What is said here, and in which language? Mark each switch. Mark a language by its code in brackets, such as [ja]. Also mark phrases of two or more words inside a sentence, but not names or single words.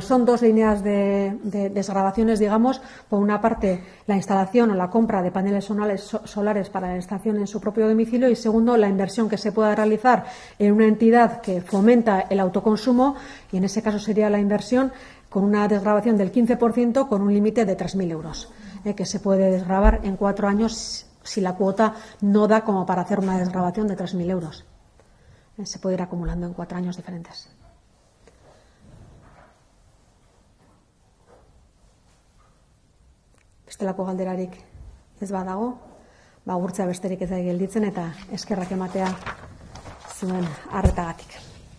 [es] Son dos líneas de desgravaciones, digamos. Por una parte, la instalación o la compra de paneles solares para la instalación en su propio domicilio y segundo, la inversión que se pueda realizar en una entidad que fomenta el autoconsumo y en ese caso sería la inversión con una desgravación del 15% con un límite de 3.000 euros, que se puede desgravar en 4 años si la cuota no da como para hacer una desgravación de 3.000 euros. Se puede ir acumulando en 4 años diferentes. [eu] Bestelako galderarik ez badago, agurtzea besterik ez da gelditzen eta eskerrak ematea zuen arretagatik.